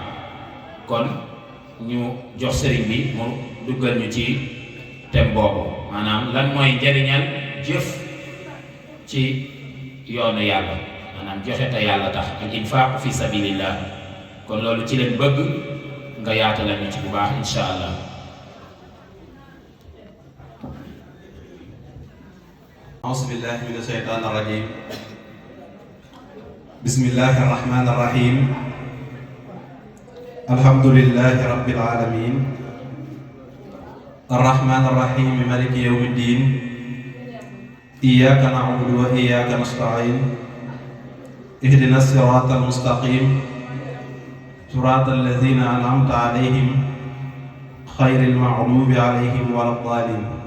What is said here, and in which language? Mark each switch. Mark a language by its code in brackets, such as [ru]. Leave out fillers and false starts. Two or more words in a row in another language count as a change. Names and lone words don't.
[wo] kon ñu jox sëriñ bi mu duggal ñu ci thème boobu maanaam lan mooy njariñal jëf ci yoonu yàlla maanaam joxe te yàlla tax ak [ar] إنفاق في سبيل الله. [wo] kon loolu ci leen bëgg nga yaatalal ñu ci bu baax [ar] إن شاء الله. أعوذ بالله من الشيطان الرجيم بسم الله الرحمن الرحيم الحمد لله رب العالمين الرحمن الرحيم مالك يوم الدين إياك نعبد وإياك نستعين اهدنا الصراط المستقيم صراط الذين أنعمت عليهم خير المغضوب عليهم ولا الضالين